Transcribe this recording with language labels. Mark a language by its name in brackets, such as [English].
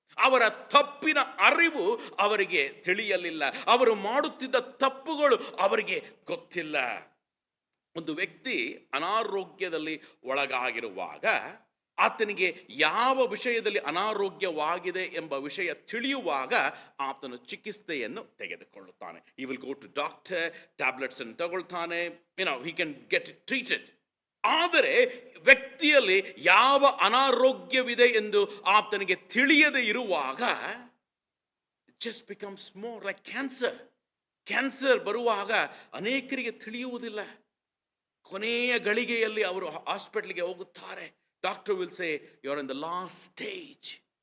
[Kannada] ಅವರ ತಪ್ಪಿನ ಅರಿವು ಅವರಿಗೆ ತಿಳಿಯಲಿಲ್ಲ, ಅವರು ಮಾಡುತ್ತಿದ್ದ ತಪ್ಪುಗಳು ಅವರಿಗೆ ಗೊತ್ತಿಲ್ಲ. ಒಂದು ವ್ಯಕ್ತಿ ಅನಾರೋಗ್ಯದಲ್ಲಿ ಒಳಗಾಗಿರುವಾಗ ಆತನಿಗೆ ಯಾವ ವಿಷಯದಲ್ಲಿ ಅನಾರೋಗ್ಯವಾಗಿದೆ ಎಂಬ ವಿಷಯ ತಿಳಿಯುವಾಗ ಆತನು ಚಿಕಿತ್ಸೆಯನ್ನು ತೆಗೆದುಕೊಳ್ಳುತ್ತಾನೆ. [English] He will go to doctor, [Kannada] tablets ಅನ್ನು ತಗೊಳ್ತಾನೆ, [English] he can get treated. [Kannada] ಆದರೆ ವ್ಯಕ್ತಿಯಲ್ಲಿ ಯಾವ ಅನಾರೋಗ್ಯವಿದೆ ಎಂದು ಆತನಿಗೆ ತಿಳಿಯದೆ ಇರುವಾಗ [English] it just becomes more like [Kannada] cancer ಬರುವಾಗ ಅನೇಕರಿಗೆ ತಿಳಿಯುವುದಿಲ್ಲ. ಕೊನೆಯ ಗಳಿಗೆಯಲ್ಲಿ ಅವರು ಹಾಸ್ಪಿಟಲ್ಗೆ ಹೋಗುತ್ತಾರೆ. [English] Doctor will say you are in the last stage.